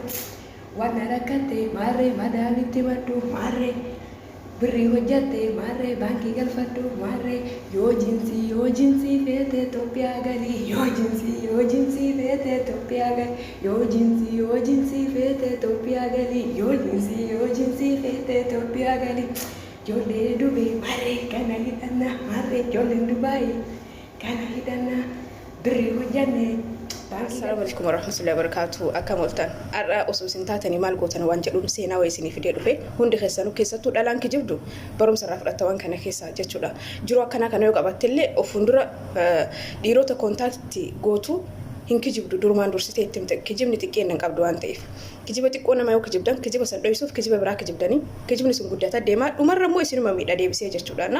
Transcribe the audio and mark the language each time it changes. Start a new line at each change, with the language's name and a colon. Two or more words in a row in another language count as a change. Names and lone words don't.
Oromo: Waan rakkattee marree madaalitti maddu marree birrii hojjattee marree baankii galfadhu marree yoo jinsii feetee Itoophiyaa galii yoo jinsii feetee Itoophiyaa galii yoo jinsii feetee Itoophiyaa galii yoo jinsii feetee Itoophiyaa galii. Ijoollee Dubee marree kana hidhanna marree ijoolleen Dubaayii kana hidhanna birrii hojjannee.
Arabic: السلام عليكم ورحمة الله وبركاته.
Oromo: Akkam ooltan har'a osoo isin taatanii maal gootan waan jedhuun seenaa wayii isinii fidee dhufe hundi keessanuu keessattuu dhalaan kijibdu barumsa irraa fudhattawan kana keessa jechuudha. Jiruu akkanaa kana yoo qabattillee of fuuldura dhiirota kontaaktii gootu hin kijibdu durumaan dursitee itti himte kijibni xiqqeen hin qabdu waan ta'eef kijiba xiqqoo nama yoo kijibdan kijiba san dho'isuuf kijiba biraa kijibdanii kijibni sun guddataa deemaa dhumarra immoo isinuma miidha deebisee jechuudha.